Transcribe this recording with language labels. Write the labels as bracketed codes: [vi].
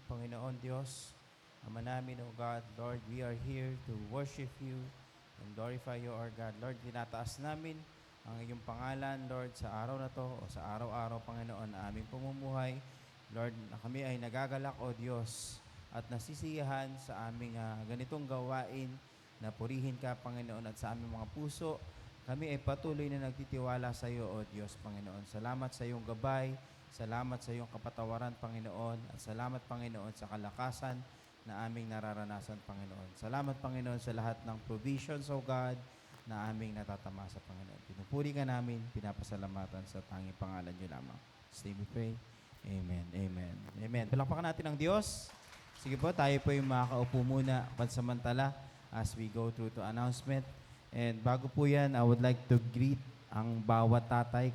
[tl] Panginoon Diyos, Ama namin, [en] O God, Lord, we are here to worship you and glorify you, our God. [tl] Lord, tinataas namin ang iyong pangalan, Lord, sa araw na to o sa araw-araw, Panginoon, na aming pumumuhay. Lord, na kami ay nagagalak, O Diyos, at nasisiyahan sa aming ganitong gawain na purihin ka, Panginoon, at sa aming mga puso. Kami ay patuloy na nagtitiwala sa iyo, O Diyos, Panginoon. Salamat sa iyong gabay, salamat sa iyong kapatawaran, Panginoon, at salamat, Panginoon, sa kalakasan na aming nararanasan, Panginoon. Salamat, Panginoon, sa lahat ng provisions, O God, na aming natatamasa, Panginoon. Pinupuri ka namin, pinapasalamatan sa tanging pangalan niyo lamang. [en] Stay we pray. [tl] Amen. Amen. Amen. Palakpakan natin ang Diyos. Sige po, tayo po yung makakaupo muna pansamantala [en] as we go through to announcement. [tl] And bago po yan, [en] I would like to greet [tl] ang bawat tatay.